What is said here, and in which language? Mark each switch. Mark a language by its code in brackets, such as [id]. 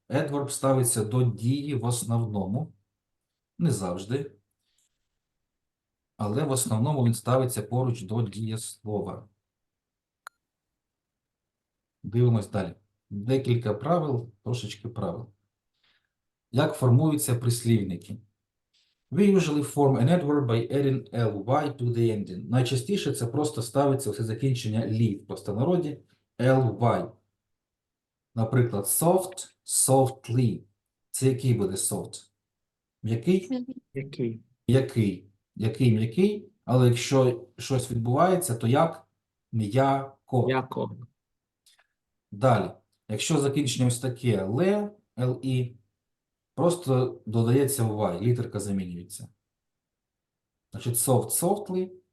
[uk] Adverb ставиться до дії в основному. Не завжди. Але в основному він ставиться поруч до дієслова. Дивимось далі. Декілька правил, трошечки правил. Як формуються прислівники? [en] We usually form an adverb by adding ly to the ending. [uk] Найчастіше це просто ставиться все закінчення «лі» в простонароді ly. Наприклад, soft, softly. Це який буде soft? М'який? Який? М'який. Який м'який, але якщо щось відбувається, то як? М'яко. Яко. Далі. Якщо закінчення ось таке li, просто додається y, літерка замінюється. Значить, soft, softly.